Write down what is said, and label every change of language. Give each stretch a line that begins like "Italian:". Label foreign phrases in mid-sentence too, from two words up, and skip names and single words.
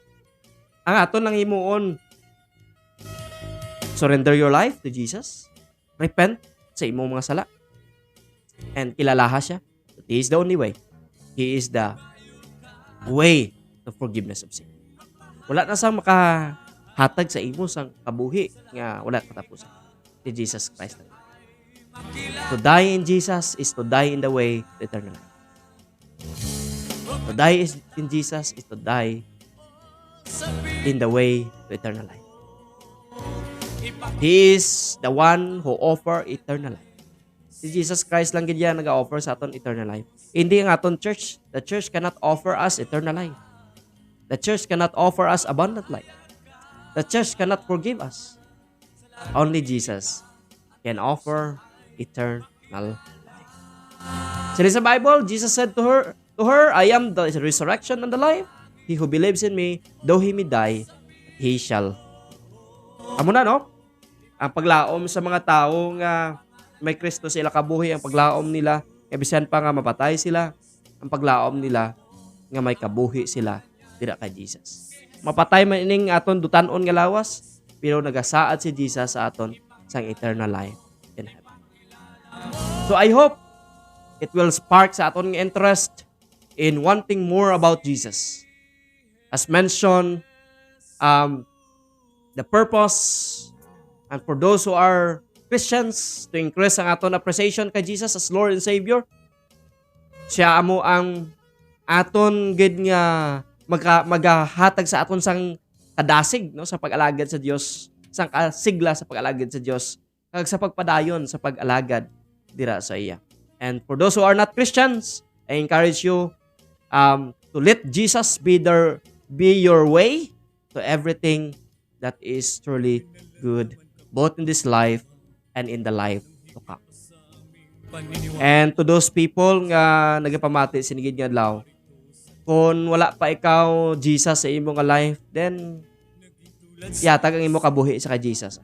Hiligaynon: Ang aton lang himuon,
English: surrender your life to Jesus, repent
Hiligaynon: sa imong mga sala,
English: and
Hiligaynon: kilalaha siya.
English: He is the only way. He is the way to forgiveness of sin.
Hiligaynon: Wala na sang makahatag sa imo sang kabuhi nga wala katapusan. Si Jesus Christ.
English: To die in Jesus is to die in the way to eternal life. To die in Jesus is to die in the way to eternal life. He is the one who offer eternal life.
Hiligaynon: Si Jesus Christ lang gid yan nag-offer sa aton
English: eternal life.
Hiligaynon: Hindi ang aton church.
English: The church cannot offer us eternal life. The church cannot offer us abundant life. The church cannot forgive us. Only Jesus can offer eternal life.
Hiligaynon: Sabi sa Bible,
English: Jesus said to her, I am the resurrection and the life. He who believes in me, though he may die, he shall.
Hiligaynon: Amo na, no? Ang paglaom sa mga tao nga may Kristo sila kabuhi, ang paglaom nila, kabisan pa nga mapatay sila, ang paglaom nila nga may kabuhi sila dira kay Jesus. Mapatay man ining aton dutanon nga lawas, pero nagasaad si Jesus sa aton sang
English: eternal life in heaven. So I hope it will spark
Hiligaynon: sa aton nga
English: interest in wanting more about Jesus. As mentioned, the purpose and for those who are Christians to increase
Hiligaynon: ang aton
English: appreciation kay Jesus as Lord and Savior.
Hiligaynon: Siya amo ang aton gid nga magahatag sa aton sang kadasig no sa pag-alagad sa Dios, sang kasigla sa pag-alagad sa Dios, kag sa pagpadayon sa pag-alagad dira sa iya.
English: And for those who are not Christians, I encourage you to let Jesus be your way to everything that is truly good, both in this life and in the life to come. And to those people
Hiligaynon: nga nagapamati sinigid nga adlaw, kung wala pa ikaw Jesus sa imo nga life, then yatag ang imo kabuhi sa kay Jesus.